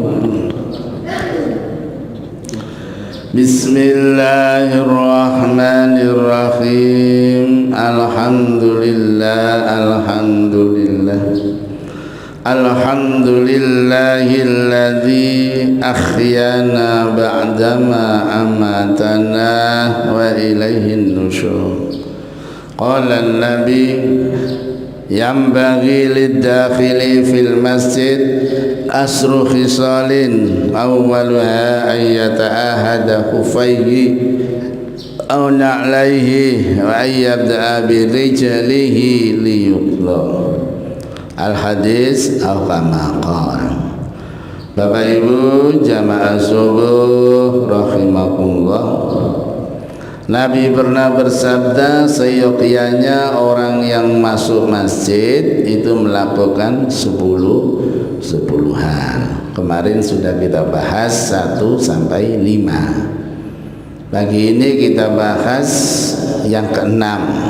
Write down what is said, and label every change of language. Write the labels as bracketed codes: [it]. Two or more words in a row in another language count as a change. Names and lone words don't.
[ar] بسم الله الرحمن الرحيم. الحمد لله الذي أحيانا بعد ما أماتنا وإليه النشور. قال النبي ينبغي للداخل في المسجد عشر خصال أولها أن يتعاهد خفيه أو نعليه ويبدأ برجله اليمنى. الحديث الكما قال. [id] Bapak Ibu jamaah subuh rahimakumullah, Nabi pernah bersabda seyogyanya orang yang masuk masjid itu melakukan 10 hal. Kemarin sudah kita bahas 1 sampai 5. Pagi ini kita bahas yang ke-6.